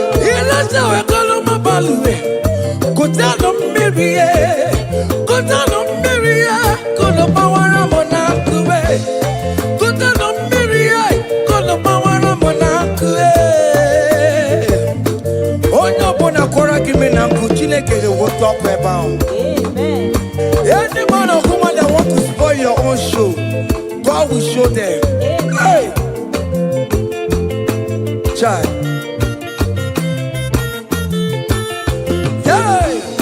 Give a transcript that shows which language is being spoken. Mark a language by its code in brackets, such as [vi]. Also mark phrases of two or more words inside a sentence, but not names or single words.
[ig] Ile nchewa kọlụ m balue, kụtanụ mmiri ye, kụtanụ mmiri ye. Kunu gbawara m na nkụ, eh. Kutenụ mmiri, eh. Kunu gbawara m na nkụ, eh. Onye ọbụla kwara gị ime na nkụ, Chineke ga-ewepụ ọkụ ebe ahụ. Amen. [en] Any man or woman that want to spoil your own show, God will show them. Amen. Hey! Chai. Hey!